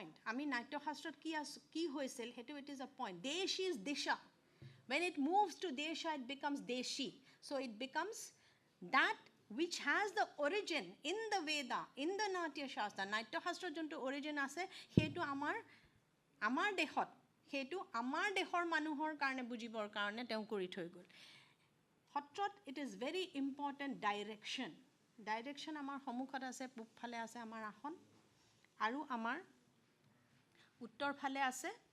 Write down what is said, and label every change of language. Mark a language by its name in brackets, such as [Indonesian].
[Assamese] আমি নাট্যশাস্ত্ৰত কি হৈছিল সেইটো, [English] it is a point. Deshi is disha. When it moves to desha, it becomes deshi. So it becomes that which has the origin in the Veda, in the Natya Shastra. [Assamese] নাট্যশাস্ত্ৰত যোনটো origin আছে, সেইটো আমাৰ দেশত, সেইটো আমাৰ দেশৰ মানুহৰ কাৰণে বুজিবৰ কাৰণে তেওঁ কৰি থৈ গ'ল। সত্ৰত [English] it is very important direction [Assamese] আমাৰ সন্মুখত আছে, পূবফালে আছে আমাৰ আসন, আৰু আমাৰ উত্তৰ ফালে আছে